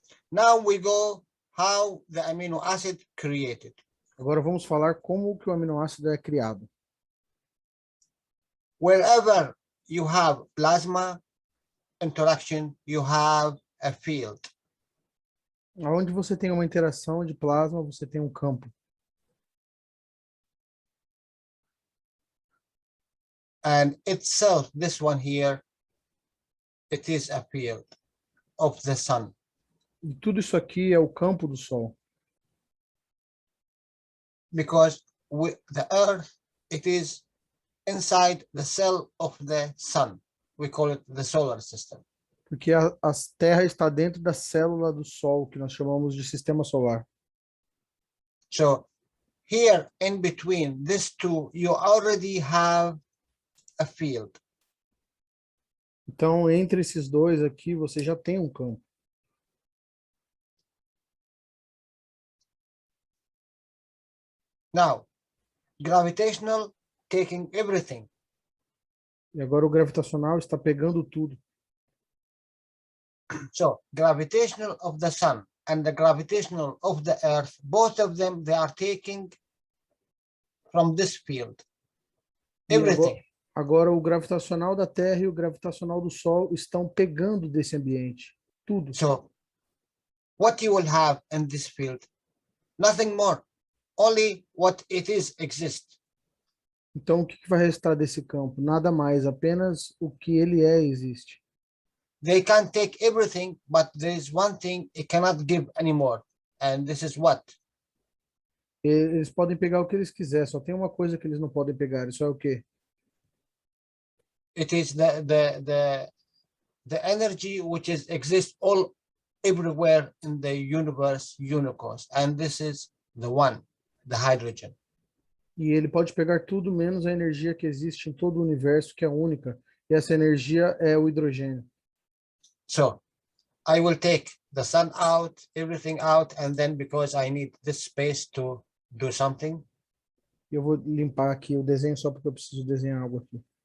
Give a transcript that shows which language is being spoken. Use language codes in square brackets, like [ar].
[en] Now we go how the amino acid created. [pt] Agora vamos falar como que o aminoácido é criado. [en] Wherever you have plasma interaction, you have a field. [pt] Onde você tem uma interação de plasma, você tem um campo. [en] And itself, this one here, it is a field of the sun. [pt] E tudo isso aqui é o campo do Sol. [en] Because the earth, it is inside the cell of the sun. We call it the solar system. [pt] Porque a Terra está dentro da célula do Sol, que nós chamamos de sistema solar. [en] So here in between these two, you already have a field. [pt] Então, entre esses dois aqui, você já tem um campo. [en] Now, gravitational taking everything. [pt] E agora o gravitacional está pegando tudo. [en] So gravitational of the sun and the gravitational of the earth, both of them, they are taking from this field. [pt] E [en] Everything. [pt] agora o gravitacional da Terra e o gravitacional do Sol estão pegando desse ambiente. Tudo. [en] So what you will have in this field? Nothing more. Only what it is exists. [pt] Então, o que vai restar desse campo? Nada mais, apenas o que ele é existe. [en] They can take everything, but there is one thing it cannot give anymore. And this is what? [pt] Eles podem pegar o que eles quiserem, só tem uma coisa que eles não podem pegar, isso é o quê? [en] It is the energy which is exists all everywhere in the universe, universe. And this is the one, the hydrogen. [pt] E ele pode pegar tudo menos a energia que existe em todo o universo, que é única. E essa energia é o hidrogênio. [en] So I will take the sun out, everything out, and then because I need this space to do something. [pt] Eu vou limpar aqui o desenho só porque eu preciso desenhar algo aqui.